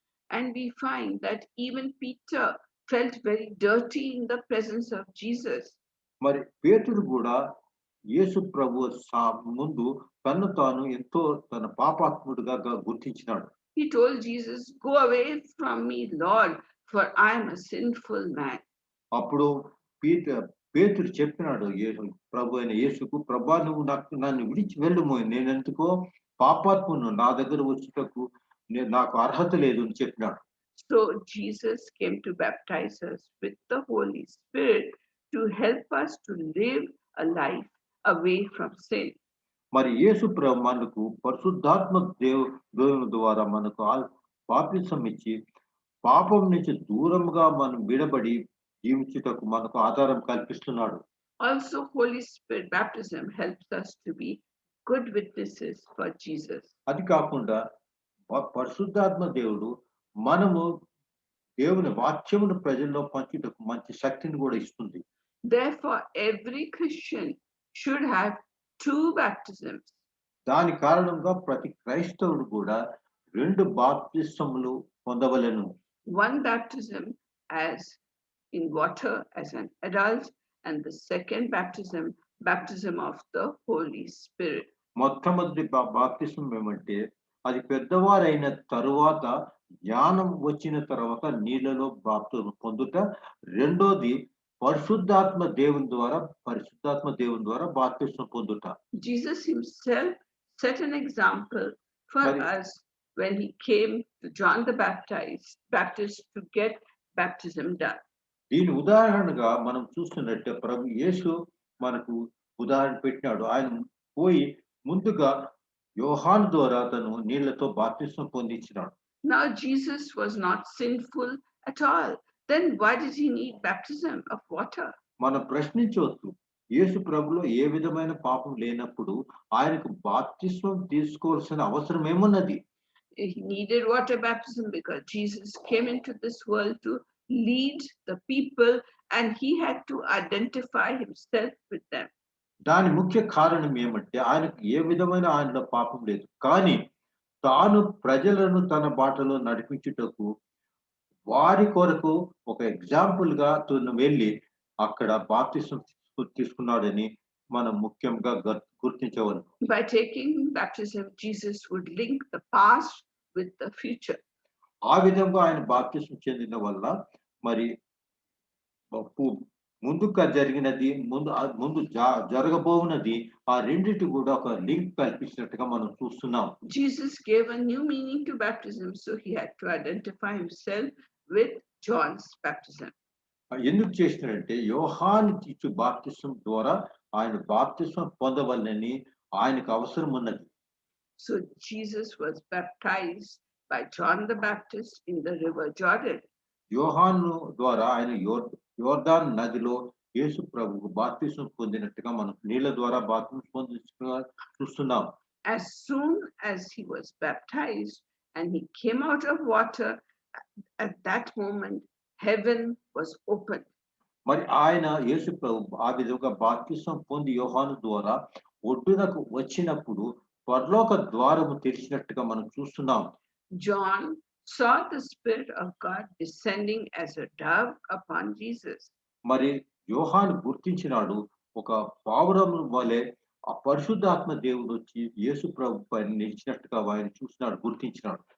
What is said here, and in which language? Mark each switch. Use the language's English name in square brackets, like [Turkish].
[English] And we find that even Peter felt very dirty in the presence of Jesus. [Telugu] మరి పేతురు కూడా యేసు ప్రభు ముందు తను తాను ఎంతో తన పాపాత్ముడుగా గుర్తించినాడు. [English] He told Jesus, go away from me, Lord, for I am a sinful man. [Telugu] అప్పుడు పేతురు చెప్పినాడు ప్రభు అయిన యేసుకు, ప్రభా నువ్వు నన్ను విడిచి వెళ్ళుము, నేనెందుకో పాపాత్మును, నా దగ్గర వచ్చుటకు నాకు అర్హత లేదు అని చెప్పినాడు. [English] So Jesus came to baptize us with the Holy Spirit to help us to live a life away from sin. [Telugu] మరి యేసు ప్రభు మనకు పరిశుద్ధాత్మ దేవుని ద్వారా మనకు బాప్తిసం ఇచ్చి పాపం నుంచి దూరంగా మనం విడబడి జీవించుటకు మనకు ఆధారం కల్పిస్తున్నాడు. [English] Also, Holy Spirit baptism helps us to be good witnesses for Jesus. [Telugu] అది కాకుండా పరిశుద్ధాత్మ దేవుడు మనము దేవుని వాక్యమును ప్రజల్లో పంచుటకు మంచి శక్తిని కూడా ఇస్తుంది. [English] Therefore, every Christian should have 2 baptisms. [Telugu] దాని కారణంగా ప్రతి క్రైస్తవుడు కూడా 2 బాప్తిసములు పొందవలెను. [English] One baptism as in water as an adult, and the second baptism of the Holy Spirit. [Telugu] మొట్టమొదటి బాప్తిసం ఏమంటే అది పెద్దవారైన తరువాత జ్ఞానం వచ్చిన తర్వాత నీళ్ళలో బాప్తిసం పొందుట, రెండోది పరిశుద్ధాత్మ దేవుని ద్వారా బాప్తిసం పొందుట. [English] Jesus himself set an example for us when he came to John the Baptist to get baptism done. [Telugu] దీని ఉదాహరణగా మనం చూస్తున్నట్టే ప్రభు యేసు మనకు ఉదాహరణ పెట్టినాడు. ఆయన పోయి ముందుగా యోహాను ద్వారా తను నీళ్లతో బాప్తిసం పొందించినాడు. [English] Now Jesus was not sinful at all. Then why did he need baptism of water? [Telugu] మనం ప్రశ్నించవచ్చు, యేసు ప్రభులో ఏ విధమైన పాపం లేనప్పుడు ఆయనకు బాప్తిసం తీసుకోవాల్సిన అవసరం ఏమున్నది? [English] He needed water baptism because Jesus came into this world to lead the people, and he had to identify himself with them. [Telugu] దాని ముఖ్య కారణం ఏమంటే ఆయనకు ఏ విధమైన ఆయనలో పాపం లేదు, కానీ తాను ప్రజలను తన బాటలో నడిపించుటకు వారి కొరకు ఒక ఎగ్జాంపుల్ గా తను వెళ్ళి అక్కడ బాప్తిసం తీసుకున్నాడని మనం ముఖ్యంగా గుర్తించవచ్చు. [English] By taking baptism, Jesus would link the past with the future. [Telugu] ఆ విధంగా ఆయన బాప్తిసం చెందిన వల్ల మరి ముందుగా జరిగినది ముందు జరగబోవునది ఆ రెండిటి కూడా ఒక లింక్ కల్పించినట్టుగా మనం చూస్తున్నాం. [English] Jesus gave a new meaning to baptism, so he had to identify himself with John's baptism. [Telugu] ఎందుకు చేసినాడంటే యోహాను ఇచ్చు బాప్తిసం ద్వారా ఆయన బాప్తిసం పొందవలనని ఆయనకు అవసరం ఉన్నది. [English] So Jesus was baptized by John the Baptist in the river Jordan. [Telugu] యోహాను ద్వారా ఆయన యోర్దాను నదిలో యేసు ప్రభువు బాప్తిసం పొందినట్టుగా మనం నీళ్ళ ద్వారా బాప్తిసం పొందినట్టుగా చూస్తున్నాం. [English] As soon as he was baptized and he came out of water. At that moment, heaven was opened. [Telugu] మరి ఆయన యేసు ప్రభు ఆ విధంగా బాప్తిసం పొంది యోహాను ద్వారా ఒడ్డునకు వచ్చినప్పుడు పరలోక ద్వారము తెరిచినట్టుగా మనం చూస్తున్నాం. [English] John saw the Spirit of God descending as a dove upon Jesus. [Telugu] మరి యోహాను గుర్తించినాడు ఒక పావురము వలె ఆ పరిశుద్ధాత్మ దేవుడు వచ్చి యేసు ప్రభు పైన నిలిచినట్టుగా ఆయన చూసినాడు, గుర్తించినాడు.